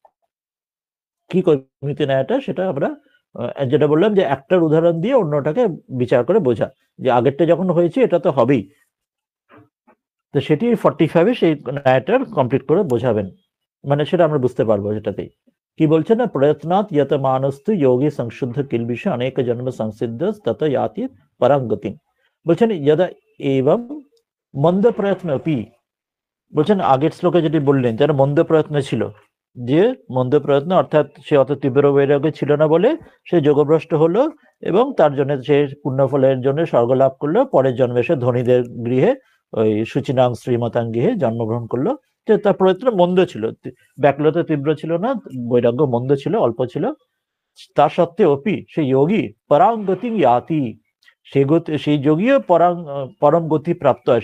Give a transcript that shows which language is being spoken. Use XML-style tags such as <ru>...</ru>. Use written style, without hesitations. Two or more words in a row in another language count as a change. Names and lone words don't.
<bn>কি কৈমুতি ন্যায়টা সেটা আমরা যেটা বললাম যে একটার উদাহরণ দিয়ে অন্যটাকে বিচার করে বোঝা, যে আগেরটা যখন হয়েছে এটা তো হবেই, তো সেটি 45 সেই ন্যায়টার কমপ্লিট করে বোঝাবেন, মানে সেটা আমরা বুঝতে পারবো সেটাতেই। কি বলছেন না,</bn> <sa>প্রয়ত্নাৎ यतमानस्तु योगी संशुद्ध किल्बिष अनेक जन्म संसिद्ध तत याति परम गति।</sa> <bn>বলছেন</bn> <sa>यदा एवं</sa> <bn>মন্দ প্রয়ত্ন পি, বলছেন আগের শ্লোকে যেটি বললেন যারা মন্দ প্রয়ত্ন ছিল, যে মন্দ প্রয়ত্ন অর্থাৎ সে অত তীব্র বৈরাগ্য ছিল না বলে সে যোগভ্রষ্ট হলো, এবং তার জন্য সে পুণ্যফলের জন্য স্বর্গ লাভ করলো, পরের জন্মে সে ধনীদের গৃহে ওই</bn> <sa>সুচিনাং শ্রীমতাং গৃহে</sa> <bn>জন্মগ্রহণ করলো, যে তার প্রয়ত্ন মন্দ ছিল, ব্যাকুলতা তীব্র ছিল না, বৈরাগ্য মন্দ ছিল, অল্প ছিল, তা সত্ত্বেও অপি সে যোগী</bn> <sa>পরাং গতি ইয়াতি,</sa> <bn>সেই যোগীও পরম গতি প্রাপ্ত হয়।</bn>